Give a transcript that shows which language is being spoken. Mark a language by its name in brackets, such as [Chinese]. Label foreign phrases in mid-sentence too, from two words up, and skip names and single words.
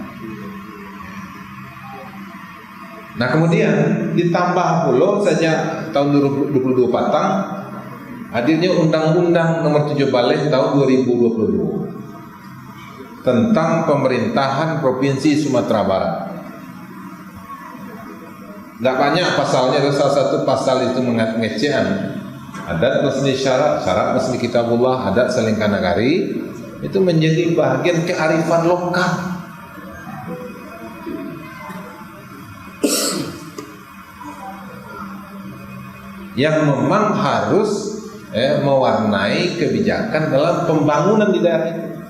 [Indonesian] Nah, kemudian ditambah pula saja tahun 2022 patang hadirnya Undang-Undang Nomor 7 Balik tahun 2022 tentang pemerintahan Provinsi Sumatera Barat. Tidak banyak pasalnya, ada salah satu pasal itu mengecehan adat mesni syarat mesni kitabullah, adat selingkah nagari itu menjadi bagian kearifan lokal. Yang memang harus mewarnai kebijakan dalam pembangunan di daerah itu.